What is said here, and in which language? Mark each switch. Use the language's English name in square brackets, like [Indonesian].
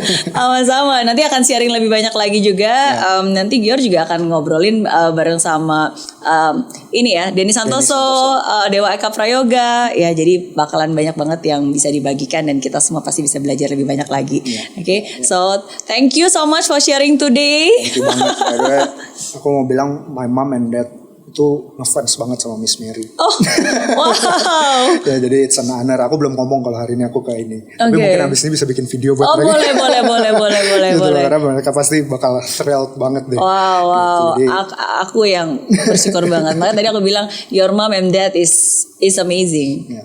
[Indonesian] Sama-sama, nanti akan sharing lebih banyak lagi juga. Nanti Gior juga akan ngobrolin bareng sama ini ya, Denny Santoso, Dewa Eka Prayoga. Ya, jadi bakalan banyak banget yang bisa dibagikan dan kita semua pasti bisa belajar lebih banyak lagi. [English] So thank you so much for sharing today. Thank you [Indonesian] banget. Aku mau bilang [English] my mom and dad [Indonesian] itu ngefans banget sama Miss Mary. Oh, wow. Ya, jadi [English] it's an honor. [Indonesian] Aku belum ngomong kalau hari ini aku kayak ini. Tapi mungkin abis ini bisa bikin video buat mereka. Boleh. Karena mereka pasti bakal thrilled banget deh. Wow. Gitu. Aku yang bersyukur banget. Makanya tadi aku bilang [English] your mom and dad is amazing.